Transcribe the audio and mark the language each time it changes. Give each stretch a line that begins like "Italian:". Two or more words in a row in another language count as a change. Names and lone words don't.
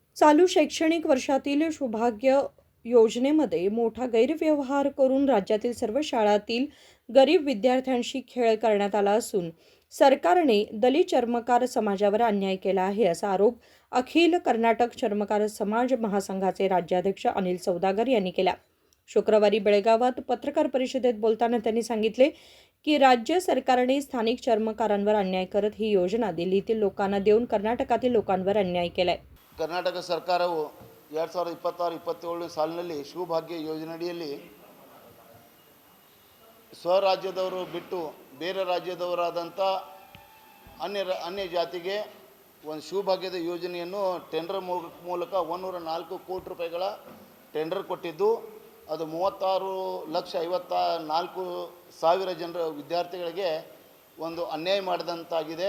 Marathi: चालू शैक्षणिक वर्षातील सौभाग्य योजनेमध्ये मोठा गैरव्यवहार करून राज्यातील सर्व शाळांतील गरीब विद्यार्थ्यांशी खेळ करण्यात आला असून सरकारने दलित चर्मकार समाजावर अन्याय केला आहे असा आरोप अखिल कर्नाटक चर्मकार समाज महासंघाचे राज्याध्यक्ष अनिल सौदागर यांनी केला. शुक्रवारी बेळगावात पत्रकार परिषदेत बोलताना त्यांनी सांगितले की राज्य सरकारने स्थानिक चर्मकारांवर अन्याय करत ही योजना दिल्लीतील लोकांना देऊन कर्नाटकातील लोकांवर अन्याय केलाय.
Kannada: ಕರ್ನಾಟಕ ಸರ್ಕಾರವು 2026-27 ಸಾಲಿನಲ್ಲಿ ಶಿವಭಾಗ್ಯ ಯೋಜನೆಯಡಿಯಲ್ಲಿ ಸ್ವರಾಜ್ಯದವರು ಬಿಟ್ಟು ಬೇರೆ ರಾಜ್ಯದವರಾದಂಥ ಅನ್ಯ ಜಾತಿಗೆ ಒಂದು ಶಿವಭಾಗ್ಯದ ಯೋಜನೆಯನ್ನು ಟೆಂಡರ್ ಮೂಲಕ 104 ಕೋಟಿ ರೂಪಾಯಿಗಳ ಟೆಂಡರ್ ಕೊಟ್ಟಿದ್ದು, ಅದು 36,54,000 ಜನರ ವಿದ್ಯಾರ್ಥಿಗಳಿಗೆ ಒಂದು ಅನ್ಯಾಯ ಮಾಡಿದಂತಾಗಿದೆ.